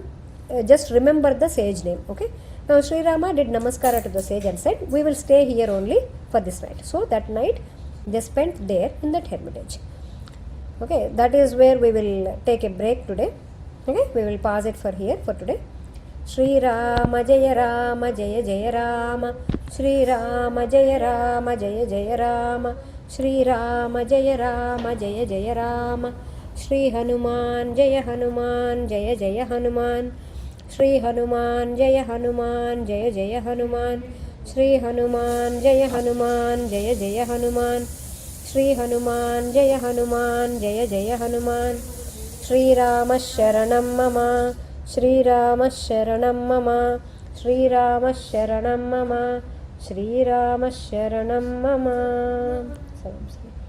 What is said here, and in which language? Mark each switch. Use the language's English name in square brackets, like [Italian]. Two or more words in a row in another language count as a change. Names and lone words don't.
[English] Just remember the sage name. Okay. Now Śrī Rāma did namaskara to the sage and said, we will stay here only for this night. So that night they spent there in that hermitage. Okay, that is where we will take a break today. Okay, we will pause it for here for today. [Sanskrit] श्री राम जय राम जय जय राम, श्री राम जय राम जय जय राम, श्री राम जय राम जय जय राम, श्री हनुमान जय हनुमान जय जय हनुमान श्री हनुमान जय हनुमान जय जय हनुमान श्री हनुमान जय हनुमान जय जय हनुमान श्री हनुमान जय हनुमान जय जय हनुमान श्रीराम शरणं मम श्रीराम शरणं मम श्रीराम शरणं मम श्रीराम शरणं मम।